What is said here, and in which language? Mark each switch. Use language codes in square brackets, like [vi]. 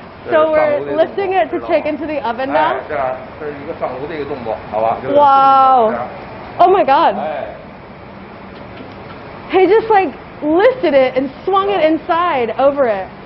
[en] So we're lifting it to take into the oven now. [zh] 这样，这是一个上炉的一个动作，好吧 [en] ？Wow. Oh my God. He just like lifted it and swung it inside over it.